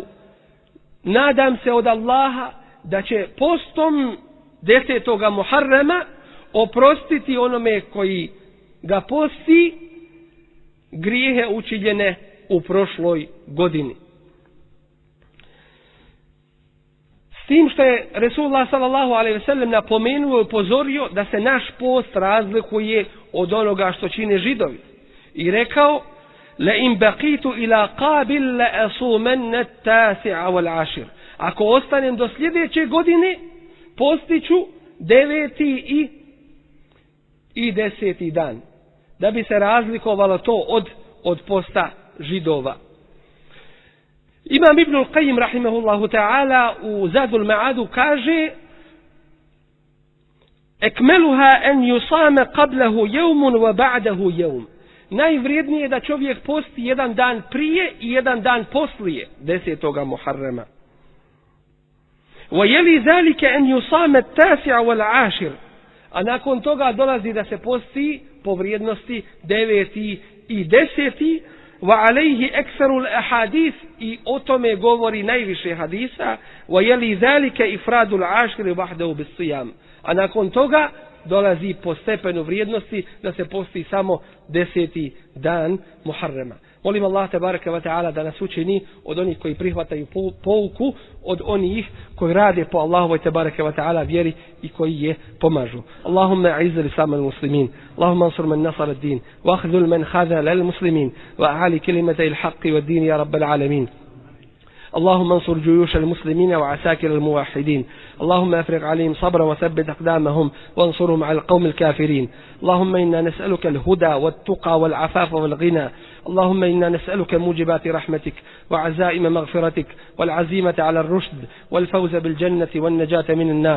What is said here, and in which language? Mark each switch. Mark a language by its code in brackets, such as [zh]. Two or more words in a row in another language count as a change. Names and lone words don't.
[bs] Nadam se od Allaha da će postom 10. Muharrama oprostiti onome koji ga posti grijehe učinjene u prošloj godini. S tim što je Resulullah [ar] صلى الله عليه وسلم [bs] napomenuo i upozorio da se naš post razlikuje od onoga što čine Židovi. I rekao: [ar] لئن بقيت إلى قابل لأصومن التاسع والعاشر. [bs] Ako ostanem do sljedeće godine, postiću 9. i 10. dan. Da bi se razlikovalo to od posta Židova. Imam Ibnul Qayyim [ar] رحمه الله تعالى [bs] u Zadul Ma'adu kaže: [ar] أكملها أن يصام قبله يوم وبعده يوم. [bs] Najvrijednije je da čovjek posti jedan dan prije i jedan dan poslije 10. Muharrama. [ar] ويلي ذلك أن يصام التاسع والعاشر. [bs] A nakon toga dolazi da se posti po vrijednosti 9. i 10. [ar] وعليه أكثر الأحاديث, [bs] i o tome govori najviše hadisa. [ar] ويلي ذلك إفراد العاشر وحده بالصيام. [bs] A nakon toga dolazi po stepenu vrijednosti da se posti samo 10. dan Muharrema. Molim Allah [ar] تبارك وتعالى [bs] da nas učini od onih koji prihvataju pouku, od onih koji rade po Allahovoj [ar] تبارك وتعالى [bs] vjeri i koji je pomažu. [ar] اللهم أعز الإسلام المسلمين، اللهم انصر من نصر الدين، واخذل من خذل المسلمين، وأعل كلمة الحق والدين يا رب العالمين. اللهم انصر جيوش المسلمين وعساكر الموحدين. اللهم افرغ عليهم صبرا وثبت أقدامهم وانصرهم على القوم الكافرين. اللهم إنا نسألك الهدى والتقى والعفاف والغنى. اللهم إنا نسألك موجبات رحمتك وعزائم مغفرتك والعزيمة على الرشد والفوز بالجنة والنجاة من النار.